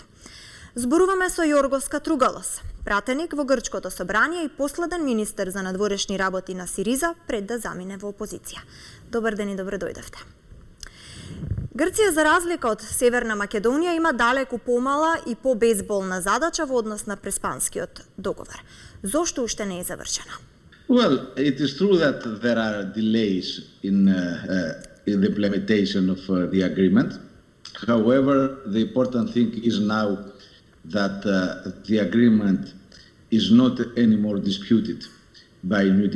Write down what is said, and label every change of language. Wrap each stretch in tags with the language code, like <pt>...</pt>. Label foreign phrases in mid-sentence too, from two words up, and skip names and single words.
<mk>Зборуваме со Јоргос Катругалос, пратеник во Грчкото собрание и последен министер за надворешни работи на Сириза пред да замине во опозиција. Добар ден и добро дојдовте. Грција, за разлика од Северна Македонија, има далеку помала и побезболна задача во однос на Преспанскиот договор. Зошто уште не е завршена?</mk> <en>Well, it is true that there are delays in the implementation of the agreement. However, the important thing is now that the agreement is not anymore disputed by New</en>